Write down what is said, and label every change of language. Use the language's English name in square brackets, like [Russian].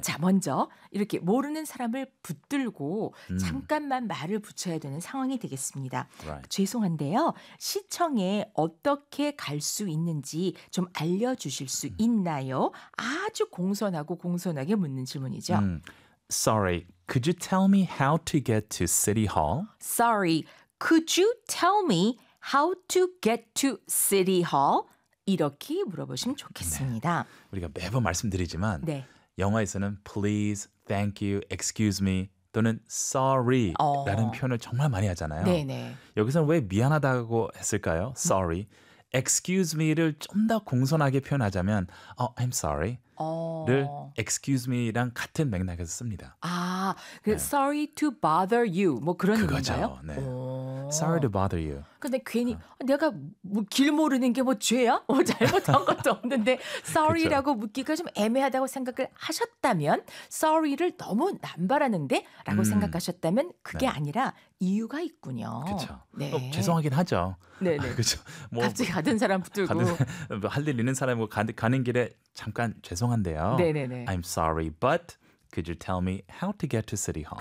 [Korean] 자, 먼저 이렇게 모르는 사람을 붙들고 잠깐만 말을 붙여야 되는 상황이 되겠습니다. [English] Right. [Korean] 죄송한데요. 시청에 어떻게 갈 수 있는지 좀 알려주실 수 있나요? 아주 공손하고 공손하게 묻는 질문이죠. [English] Sorry. Could you tell me how to get to City Hall? Sorry, could you tell me how to get to City Hall? [Korean] 이렇게 물어보시면 좋겠습니다. 네. 우리가 매번 말씀드리지만 네. 영어에서는 [English] please, thank you, excuse me [Korean] 또는 sorry라는 표현을 정말 많이 하잖아요. 네네. 여기서는 왜 미안하다고 했을까요? [English] Sorry. Excuse me를 [Korean] 좀 더 공손하게 표현하자면 [English] I'm sorry. [Korean] 를 [English] excuse me [Korean] 랑 같은 맥락에서 씁니다. 아, 네. [English] sorry to bother you. [Korean] 뭐 그런 그거죠. 의미인가요? 네. [English] Sorry to bother you. [Korean] 근데 괜히 내가 뭐 길 모르는 게 뭐 죄야? 뭐 잘못한 것도 없는데 sorry라고 묻기가 좀 애매하다고 생각을 하셨다면 sorry를 너무 남발하는데 라고 생각하셨다면 그게 네. 아니라 이유가 있군요. 그렇죠. 네. 죄송하긴 하죠. 네네. 그렇죠. 갑자기 가던 사람 붙들고 할 일 있는 사람이고 가는 길에 잠깐 죄송한데요. 네네네. [English] I'm sorry, but could you tell me how to get to City Hall?